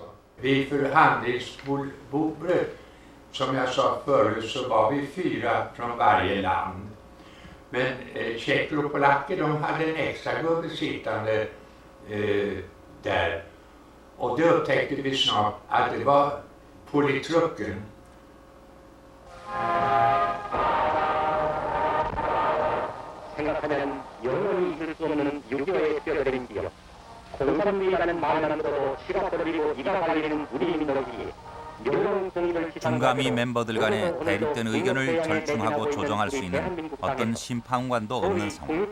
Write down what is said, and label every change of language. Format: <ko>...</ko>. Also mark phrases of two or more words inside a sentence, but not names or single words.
<sv>Vid förhandlingsbordet, som jag sa förut, så var vi 4 från varje land. Men tjecker och polacker, de hade en extra gubbe sittande där. Och då upptäckte vi snart att det var politruken.</sv> <ko>생각하면 영원히 잊을 수 없는 6.25의 뼈저린 기억. 공산주의라는 말만으로도 시가 떨리고 이가 갈리는 우리 민족이 중감위 멤버들 간의 대립된 의견을 절충하고 조정할 수 있는 어떤 심판관도 없는 상황.</ko>